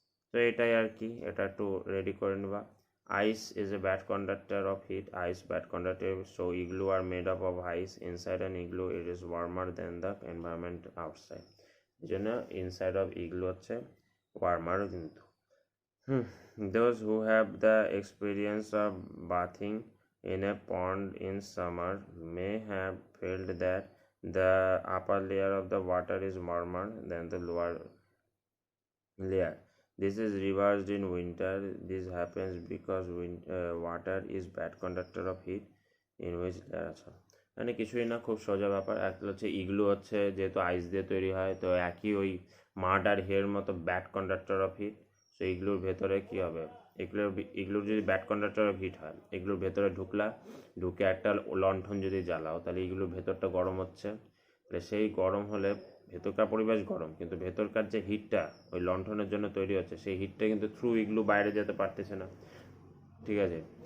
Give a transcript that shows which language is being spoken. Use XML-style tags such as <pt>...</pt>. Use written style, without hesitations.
<bn>তো এটাই আর কি, এটা একটু রেডি করে নেবা।</bn> <en>Ice is a bad conductor of heat, ice bad conductor, so igloo are made up of ice, inside an igloo it is warmer than the environment outside.</en> <bn>এই জন্য ইনসাইড অফ ইগলু হচ্ছে ওয়ার্মার কিন্তু।</bn> <en>Those who have the experience of bathing in a pond in summer may have felt that the upper layer of the water is warmer than the lower layer. This is reversed in winter. This happens because water is bad conductor of heat in which layer</en> <bn>আছে, মানে কিছুই না, খুব সোজা ব্যাপার। একটা হচ্ছে igloo হচ্ছে যেহেতু আইস দিয়ে তৈরি হয়, তো একই ওই মাড আর হের মতো bad conductor of heat. So ইগলুর ভেতরে কি হবে, ইগলুর যদি ব্যাড কন্ডাক্টর অফ হিট হয়, এগুলোর ভেতরে ঢুকে একটা লণ্ঠন যদি জ্বালাও, তাহলে এগুলোর ভেতরটা গরম হচ্ছে, তাহলে সেই গরম হলে ভেতরকার পরিবেশ গরম, কিন্তু ভেতরকার যে হিটটা ওই লণ্ঠনের জন্য তৈরি হচ্ছে, সেই হিটটা কিন্তু থ্রু ইগলু বাইরে যেতে পারতেছে না, ঠিক আছে।</bn>